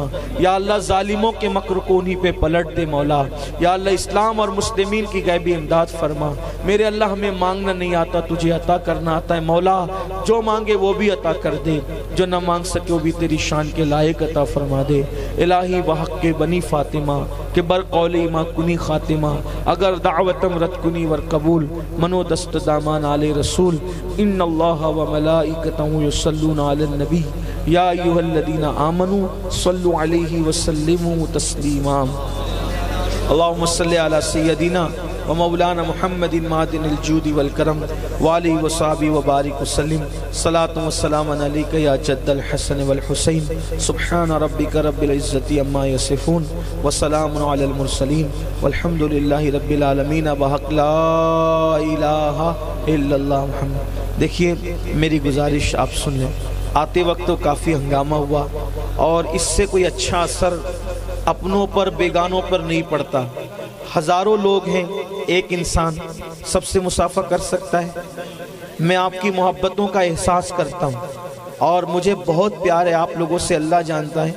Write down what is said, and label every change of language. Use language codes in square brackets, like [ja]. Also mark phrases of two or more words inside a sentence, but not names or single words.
[ar] یا اللہ [ur] ظالموں کے مکر کو انہی پہ پلٹ دے مولا. [ar] یا اللہ [ur] اسلام اور مسلمین کی غیبی امداد فرما. میرے اللہ ہمیں مانگنا نہیں آتا، تجھے عطا کرنا آتا ہے مولا. جو مانگے وہ بھی عطا کر دے، جو نہ مانگ سکے وہ بھی تیری شان کے لائق عطا فرما دے. [fa] الہی وحق کے بنی فاطمہ کہ بر قولی ما کنی خاتمہ، اگر دعوتم رد کنی ور قبول، منو دست دامان آل رسول. [ar] ان اللہ و ملائکتہ یصلون علی النبی یا ایھا الذین آمنوا صلوا علیہ وسلموا تسلیما. اللہم صلی علی سیدنا و مولانا محمد معدن الجود والکرم وآلہ وصحبہ وبارک وسلم. صلاۃ و سلام علیک یا جد الحسن والحسین. سبحان ربک رب العزت عما یصفون وسلام علی المرسلین والحمد للہ رب العالمین. بحق لا الہ الا اللہ محمد. [ur] دیکھیے میری گزارش آپ سن لیں. آتے وقت تو کافی ہنگامہ ہوا اور اس سے کوئی اچھا اثر اپنوں پر بیگانوں پر نہیں پڑتا. ہزاروں لوگ ہیں، ایک انسان سب سے مصافحہ کر سکتا ہے. میں آپ کی محبتوں کا احساس کرتا ہوں اور مجھے بہت پیار ہے آپ لوگوں سے، اللہ جانتا ہے.